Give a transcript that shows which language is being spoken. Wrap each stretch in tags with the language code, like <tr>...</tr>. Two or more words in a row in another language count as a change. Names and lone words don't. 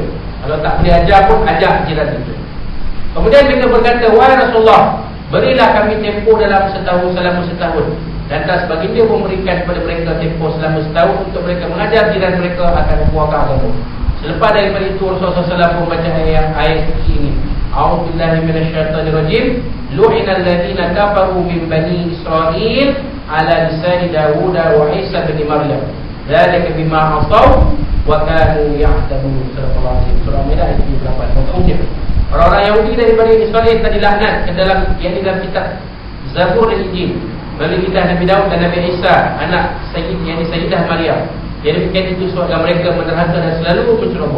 <ms>Kalau tak boleh ajak pun, ajak jiran kita. Kemudian mereka berkata, wahai Rasulullah, berilah kami tempoh dalam setahun, selama setahun. Dan atas baginda memberikan kepada mereka tempoh selama setahun untuk mereka mengajar jiran mereka akan puaka agama. Selepas daripada itu Rasulullah SAW membaca ayat suci ini.</ms> <ar>أعوذ بالله من الشيطان الرجيم. لعن الذين كفروا من بني إسرائيل على لسان داود وعيسى ابن مريم. ذلك بما عصوا وكانوا يعتدون.</ar> <ms>Surah Al-Maidah ayat 28. Orang-orang Yahudi daripada Israel telah dilaknat ke dalam kitab Zabur dan Injil melalui lidah Nabi Daud dan Nabi Isa, anak Sayyidah Maryam. Jadi berkait itu sebabkan mereka menderhaka dan selalu menceroboh.</ms>